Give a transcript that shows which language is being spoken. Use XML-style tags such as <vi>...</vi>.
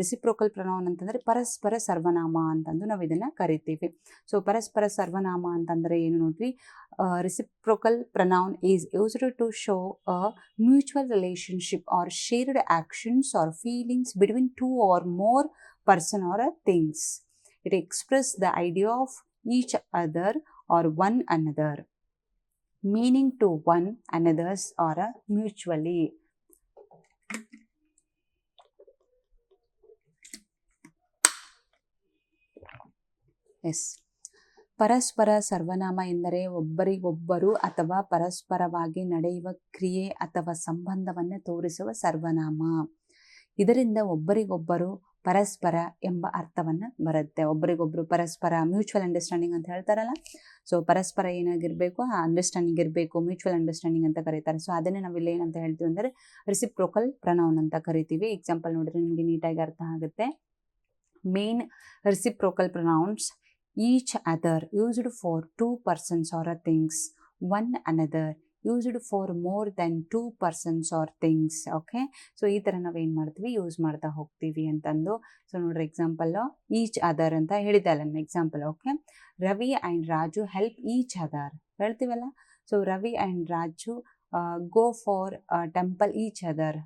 <kn>ರಿಸಿಪ್ರೋಕಲ್ pronoun ಅಂತಂದರೆ ಪರಸ್ಪರ ಸರ್ವನಾಮ ಅಂತಂದು ನಾವು ಇದನ್ನು ಕರಿತೀವಿ. ಸೊ ಪರಸ್ಪರ ಸರ್ವನಾಮ ಅಂತಂದರೆ ಏನು ನೋಡ್ರಿ,</kn> <en>Reciprocal pronoun is used to show a mutual relationship or shared actions or feelings between 2 or more person or things. It expresses the idea of each other or one another, meaning to one another's or mutually.</en> <kn>S, ಪರಸ್ಪರ ಸರ್ವನಾಮ ಎಂದರೆ ಒಬ್ಬರಿಗೊಬ್ಬರು ಅಥವಾ ಪರಸ್ಪರವಾಗಿ ನಡೆಯುವ ಕ್ರಿಯೆ ಅಥವಾ ಸಂಬಂಧವನ್ನು ತೋರಿಸುವ ಸರ್ವನಾಮ. ಇದರಿಂದ ಒಬ್ಬರಿಗೊಬ್ಬರು ಪರಸ್ಪರ ಎಂಬ ಅರ್ಥವನ್ನು ಬರುತ್ತೆ. ಒಬ್ಬರಿಗೊಬ್ಬರು ಪರಸ್ಪರ, ಮ್ಯೂಚುವಲ್ ಅಂಡರ್ಸ್ಟ್ಯಾಂಡಿಂಗ್ ಅಂತ ಹೇಳ್ತಾರಲ್ಲ, ಸೊ ಪರಸ್ಪರ ಏನಾಗಿರಬೇಕು, ಆ ಅಂಡರ್ಸ್ಟ್ಯಾಂಡಿಂಗ್ ಇರಬೇಕು, ಮ್ಯೂಚುವಲ್ ಅಂಡರ್ಸ್ಟ್ಯಾಂಡಿಂಗ್ ಅಂತ ಕರೀತಾರೆ. ಸೊ ಅದನ್ನೇ ನಾವಿಲ್ಲಿ ಏನಂತ ಹೇಳ್ತೀವಿ ಅಂದರೆ ರಿಸಿಪ್ರೋಕಲ್ ಪ್ರನೌನ್ ಅಂತ ಕರಿತೀವಿ. ಎಕ್ಸಾಂಪಲ್ ನೋಡಿದ್ರೆ ನಿಮಗೆ ನೀಟಾಗಿ ಅರ್ಥ ಆಗುತ್ತೆ.</kn> <en>Main reciprocal pronouns each other used for 2 persons or things, one another used for more than 2 persons or things.</en> <kn>Okay, so ಈ ಥರ ನಾವೇನು ಮಾಡ್ತೀವಿ, ಯೂಸ್ ಮಾಡ್ತಾ ಹೋಗ್ತೀವಿ ಅಂತಂದು. ಸೊ ನೋಡ್ರಿ, ಎಕ್ಸಾಂಪಲ್ಲು ಈಚ್ ಅದರ್ ಅಂತ ಹೇಳಿದೆ ಅಲ್ಲ example.</kn> <en>okay, Ravi and Raju help each other</en> <kn>ಹೇಳ್ತೀವಲ್ಲ.</kn> <en>So Ravi and Raju go for temple each other.</en>